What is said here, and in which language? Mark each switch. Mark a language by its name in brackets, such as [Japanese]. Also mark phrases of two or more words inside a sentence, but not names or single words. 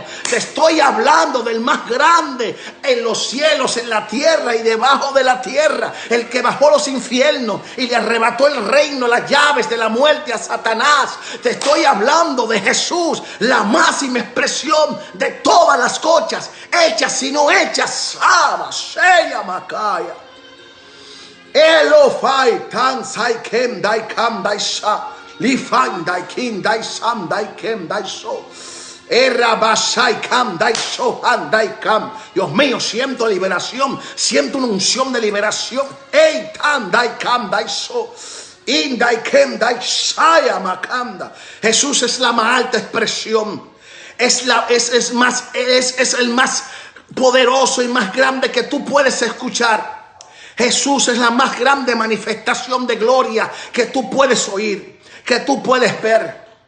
[Spanish] Te estoy hablando del más grande en los cielos, en la tierra y debajo de la tierra. El que bajó los infiernos y le arrebató el reino, las llaves de la muerte a Satanás. Te estoy hablando de Jesús, la máxima expresión de todas las cosas, hechas y no hechas. Sheya Makaya. Elofai tan sai kem dai kam dai sha. Lifan dai kin dai sam dai kem dai so. Erabashai kam dai so han dai kam. Dios mío, siento liberación, siento una unción de liberación. Ei tan dai kam dai so. Jesús es la más alta expresión. Es el más poderoso y más grande que tú puedes escuchar. Jesús es la más grande manifestación de gloria que tú puedes oír, que tú puedes ver.